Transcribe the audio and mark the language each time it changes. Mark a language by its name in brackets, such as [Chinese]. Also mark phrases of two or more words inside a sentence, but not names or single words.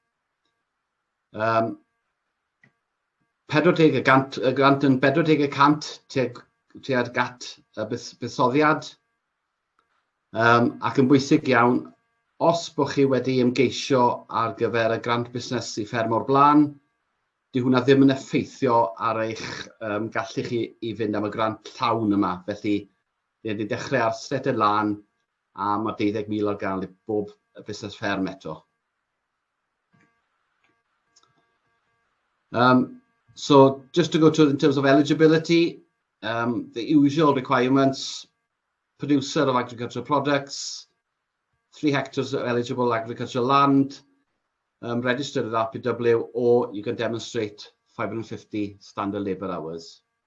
[Welsh] 40 y grant yn 40% tuag at y buddsoddiad, ac yn bwysig iawn, os bod chi wedi ymgeisio ar gyfer y grant busnes i fferm o'r blaen, dyw hwnna ddim yn effeithio ar eich gallu chi i fynd am y grant llawn yma. Felly, ni wedi dechrau ar stretad lan a mae 12,000 ar gael i bob busnes fferm eto. [English] So just to go to in terms of eligibility, the usual requirements: producer of agricultural products, 3 hectares of eligible agricultural land, registered with RPW, or you can demonstrate 550 standard labour hours.